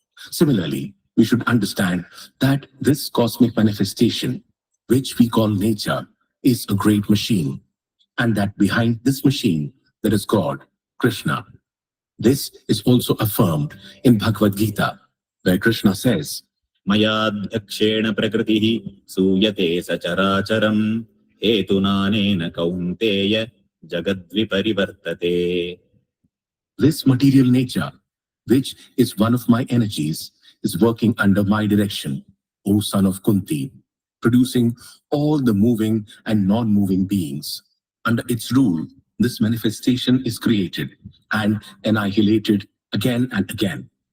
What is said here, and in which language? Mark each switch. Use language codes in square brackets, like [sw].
[en] Similarly, we should understand that this cosmic manifestation, which we call nature, is a great machine, and that behind this machine there is God, Krishna. This is also affirmed in Bhagavad Gita, where Krishna says, [sa] मयाध्यक्षेण प्रकृतिः सूयते सचराचरम् हेतुनानेन Kaunteya जगद्विपरिवर्तते. [en] This material nature, which is one of my energies, is working under my direction, O son of Kunti, producing all the moving and non-moving beings. Under its rule, this manifestation is created and annihilated again and again.